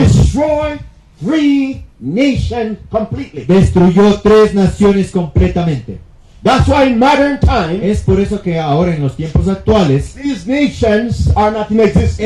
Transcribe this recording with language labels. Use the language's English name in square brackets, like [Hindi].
[English] destroyed 3 nations completely. [Spanish] destruyó 3 naciones completamente. [English] That's why in modern times, [Spanish] Es por eso que ahora en los tiempos actuales [English] these nations are not in existence.